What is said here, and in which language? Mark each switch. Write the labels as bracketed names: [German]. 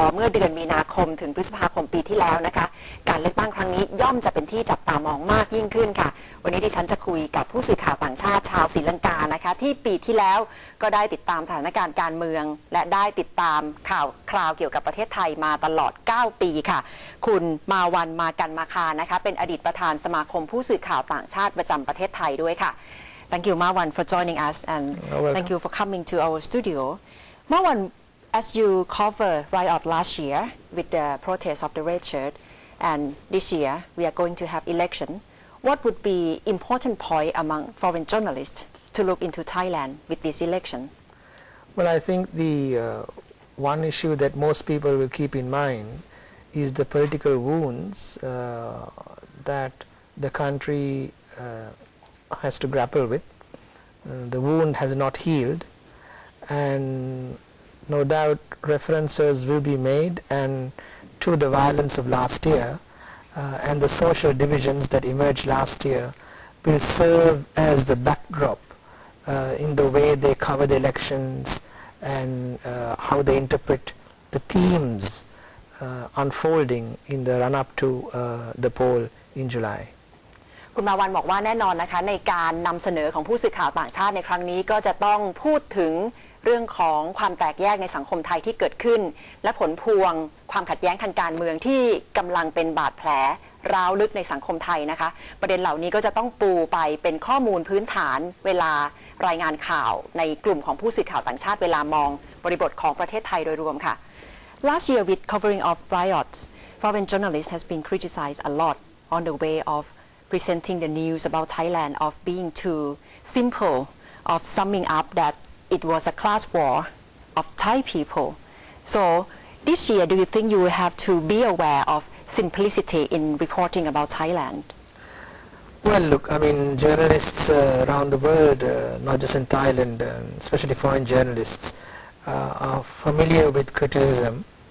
[Thai] เมื่อเดือนมีนาคมถึงพฤษภาคมปีที่แล้วนะคะการเลือกตั้งครั้งนี้ย่อมจะเป็นที่จับตามองมากยิ่งขึ้นค่ะวันนี้ดิฉันจะคุยกับผู้สื่อข่าวต่างชาติชาวศรีลังกานะคะที่ปีที่แล้วก็ได้ติดตามสถานการณ์การเมืองและได้ติดตามข่าวคราวเกี่ยวกับประเทศไทยมาตลอด9 ปีค่ะคุณมาวันมากันมาคานะคะเป็นอดีตประธานสมาคมผู้สื่อข่าวต่างชาติประจำประเทศไทยด้วยค่ะ [English] Thank you Marwan for joining us and thank you for coming to our studio. Marwan, as you covered riot last year with the protest of the red shirt, and this year we are going to have election, what would be important point among foreign journalists to look into Thailand with this election? Well, I think the one issue that most people will keep in mind is the political wounds that the country has to grapple with. The wound has not healed, and no doubt references will be made and to the violence of last year and the social divisions that emerged last year will serve as the backdrop in the way they cover the elections and how they interpret the themes unfolding in the run-up to the poll in July. [Thai] คุณมาวันบอกว่าแน่นอนนะคะในการนำเสนอของผู้สื่อข่าวต่างชาติในครั้งนี้ก็จะต้องพูดถึงเรื่องของความแตกแยกในสังคมไทยที่เกิดขึ้นและผลพวงความขัดแย้งทางการเมืองที่กำลังเป็นบาดแผล ร้าวลึกในสังคมไทยนะคะประเด็นเหล่านี้ก็จะต้องปูไปเป็นข้อมูลพื้นฐานเวลารายงานข่าวในกลุ่มของผู้สื่อข่าวต่างชาติเวลามองบริบทของประเทศไทยโดยรวมค่ะ [English] Last year with covering of riots, foreign journalists has been criticized a lot on the way of presenting the news about Thailand of being too simple, of summing up that it was a class war of Thai people. So this year, do you think you will have to be aware of simplicity in reporting about Thailand? Well, look, I mean, journalists around the world, not just in Thailand, especially foreign journalists, are familiar with criticism,